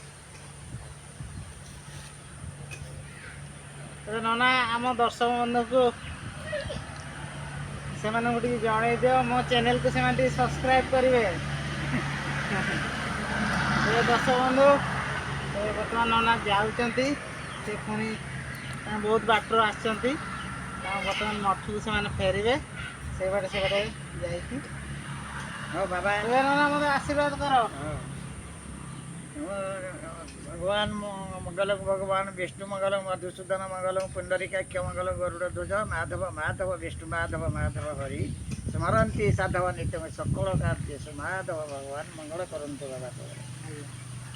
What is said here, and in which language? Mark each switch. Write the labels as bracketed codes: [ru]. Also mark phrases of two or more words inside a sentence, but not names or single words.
[or] ତେବେ ନନା ଆମ ଦର୍ଶକ ବନ୍ଧୁକୁ ସେମାନଙ୍କୁ ଟିକେ ଜଣେଇ ଦିଅ ମୋ ଚ୍ୟାନେଲକୁ ସେମାନେ ଟିକେ ସବସ୍କ୍ରାଇବ୍ କରିବେ ଦର୍ଶକ ବନ୍ଧୁ ବର୍ତ୍ତମାନ ନନା ଯାଉଛନ୍ତି ସେ ପୁଣି ବହୁତ ବାଟରୁ ଆସିଛନ୍ତି ବର୍ତ୍ତମାନ ମଠକୁ ସେମାନେ ଫେରିବେ ସେବାଟେ ଯାଇକି ହଉ ବାବା ଏବେ ନନା ମୋତେ ଆଶୀର୍ବାଦ କର [sa] भगवान मंगलम भगवान विष्णु मंगलम मधुसूदन मंगलम पुंडरीकाक्ष मंगलम गरुड़ ध्वज माधव माधव विष्णु माधव माधव हरि स्मरंती साधव नित्य सकल कार्य माधव भगवान मंगल करंतु बाबा।